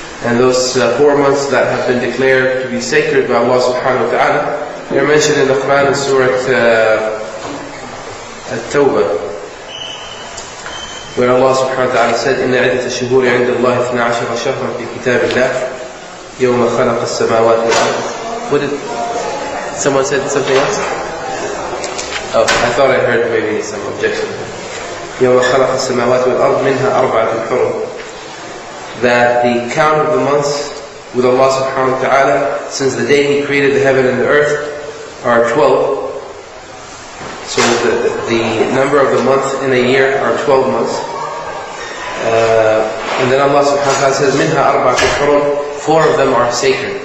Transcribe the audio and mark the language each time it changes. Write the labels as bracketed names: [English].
[English] And those 4 months that have been declared to be sacred by Allah subhanahu wa ta'ala, they're mentioned in the Quran in Surah At-Tawbah, where Allah subhanahu wa ta'ala said, [Arabic] إِنَّ عِدَّةَ الشُّهُورِ عِنْدَ اللَّهِ 12 شهرا في كتاب الله يوم خلق السماوات والأرض. [English] What did someone said? Something else? Oh, I thought I heard maybe some objection. [Arabic] يوم خلق السماوات والأرض منها أربعة حرم. [English] That the count of the months with Allah subhanahu wa ta'ala since the day He created the heaven and the earth are 12. So the number of the month in a year are 12 months. And then Allah subhanahu wa ta'ala says, Minha arba'atu hurum, 4 of them are sacred.